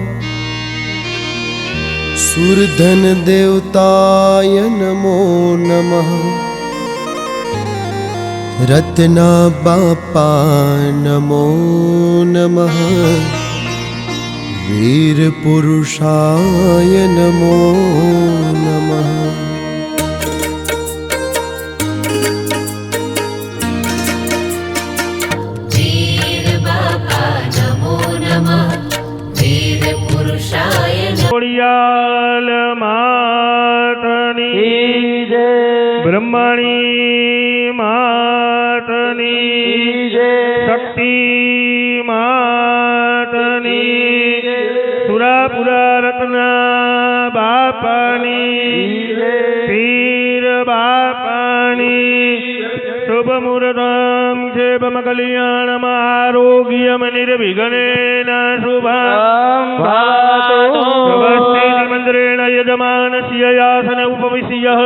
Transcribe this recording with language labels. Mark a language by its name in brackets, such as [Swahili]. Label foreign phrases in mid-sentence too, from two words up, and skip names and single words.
[Sanskrit] सुरधन देवताय नमो नमः, रत्ना बापा नमो नमः, वीर पुरुषाय नमो नमः। वीर बाबा नमो नमः, वीर पुरुषाय नमः। [Gujarati] ખોડિયાલ માતની જય બ્રહ્મણી માતની જય શક્તિ માતની સુરાપુરા રત્ના બાપાની પીર બાપાની [Sanskrit] શુભ મુહૂર્તમ ક્ષેમ કલ્યાણમ આરોગ્યમ નિર્વિઘ્નેન શુભમ સ્વસ્તિ મંત્રેણ યજમાનસ્ય આસન ઉપવિશ્ય